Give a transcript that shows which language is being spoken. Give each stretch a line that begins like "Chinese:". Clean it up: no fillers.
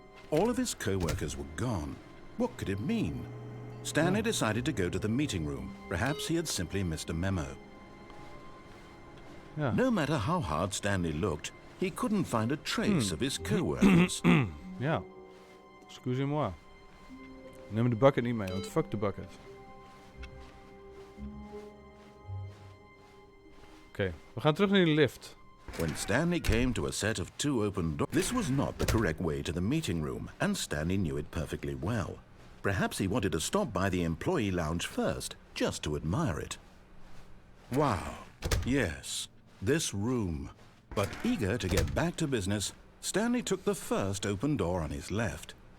English: All of his co-workers were gone. What could it mean? Stanley decided to go to the meeting room. Perhaps he had simply missed a memo. Yeah. No matter how hard Stanley looked, he couldn't find a trace of his co-workers.
Dutch: Ja.
French: Excusez-moi.
Dutch: Neem de bucket niet mee, want fuck de bucket. Oké, we gaan terug naar die lift.
English: When Stanley came to a set of two open doors, this was not the correct way to the meeting room, and Stanley knew it perfectly well. Perhaps he wanted to stop by the employee lounge first, just to admire it. Wow, yes, this room. But eager to get back to business, Stanley took the first open door on his left.